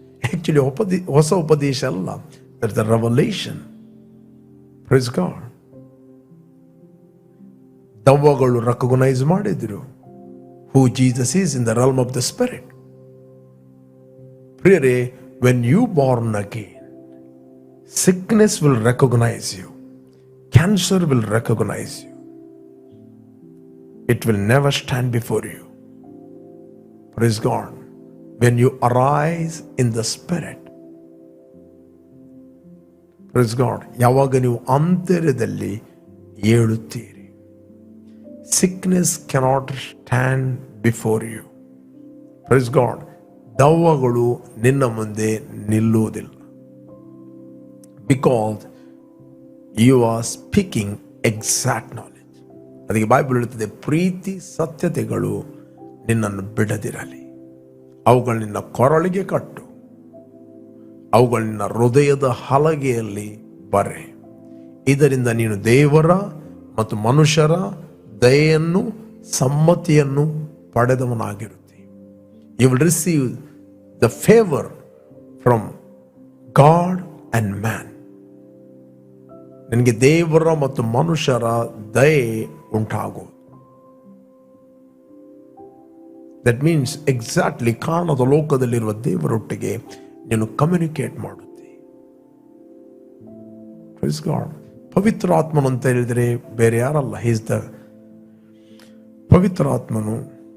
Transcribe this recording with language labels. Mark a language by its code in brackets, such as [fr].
[kn] Actually ಹೊಸ ಉಪದೇಶ ಅಲ್ಲ, [en] there's a revelation. Praise God. [kn] ದೆವ್ವಗಳು ರೆಕಗ್ನೈಸ್ ಮಾಡಿದ್ರು [en] who Jesus is in the realm of the spirit. [kn] ಪ್ರಿಯರೇ, [en] when you born again, sickness will recognize you, cancer will recognize you, it will never stand before you. Praise God. When you arise in the spirit, praise God, [kn] ಯಾವಾಗ ನೀವು ಅಂತರ್ಯದಲ್ಲಿ ಏಳುತ್ತೀರಿ, [en] sickness cannot stand before you. Praise God. [kn] ದೆವ್ವಗಳು ನಿನ್ನ ಮುಂದೆ ನಿಲ್ಲುವುದಿಲ್ಲ. [en] Because you are speaking exact knowledge. [kn] ಅದಕ್ಕೆ Bible ಹೇಳುತ್ತದೆ, ಪ್ರೀತಿ ಸತ್ಯತೆಗಳು ನಿನ್ನನ್ನು ಬಿಡದಿರಲಿ. ಅವುಗಳು ನಿನ್ನ ಕೊರಳಿಗೆ ಕಟ್ಟು, ಅವುಗಳು ನಿನ್ನ ಹೃದಯದ ಹಲಗೆಯಲ್ಲಿ ಬರೆ. ಇದರಿಂದ ನೀನು ದೇವರ ಮತ್ತು ಮನುಷ್ಯರ ದಯೆಯನ್ನು ಸಮ್ಮತಿಯನ್ನು ಪಡೆದವನಾಗಿರುತ್ತಿ. [en] You will receive the favor from God and man. [kn] ನಿನಗೆ ದೇವರ ಮತ್ತು ಮನುಷ್ಯರ ದಯೆ ಉಂಟಾಗುವುದು. [en] That means exactly [kn] ಕಾಣದ ಲೋಕದಲ್ಲಿರುವ ದೇವರೊಟ್ಟಿಗೆ ನೀನು ಕಮ್ಯುನಿಕೇಟ್ ಮಾಡುತ್ತಿ. [en] Praise God. [kn] ಪವಿತ್ರ ಆತ್ಮನು ಅಂತ ಹೇಳಿದರೆ ಬೇರೆ ಯಾರಲ್ಲ, [en] He is the [kn] ಪವಿತ್ರ ಆತ್ಮನು.